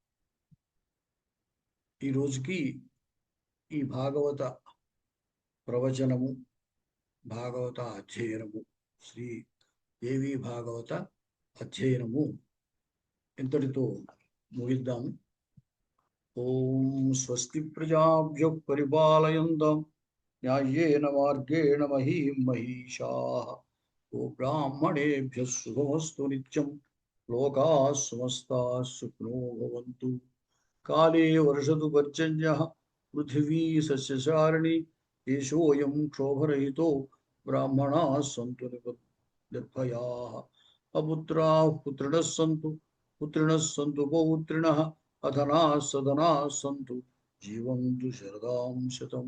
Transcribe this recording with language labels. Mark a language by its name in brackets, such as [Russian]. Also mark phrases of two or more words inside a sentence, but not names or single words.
[Telugu] ఈ రోజుకి ఈ భాగవత ప్రవచనము, భాగవత అధ్యయనము, శ్రీ దేవి భాగవత అధ్యయనము ఇంతటితో ముగిద్దాము. [Sanskrit] ఓం స్వస్తి ప్రజాభ్య పరిపాలయంతాం న్యాయేన మార్గేణ మహీం మహిషాః. గోబ్రాహ్మణేభ్యः శుభమస్తు నిత్యం. లోకాः సమస్తాः సుఖినో భవంతు. కాలే వర్షతు పర్జన్యः పృథివీ సస్యశాలిని. దేశోऽयं క్షోభరహితో బ్రాహ్మణాः సంతు నిర్భయాः. అపుత్రాः పుత్రిణः సంతు, పుత్రిణः సంతు పౌత్రిణः, అధనాः సధనాः సంతు, జీవంతు శరదాం శతం.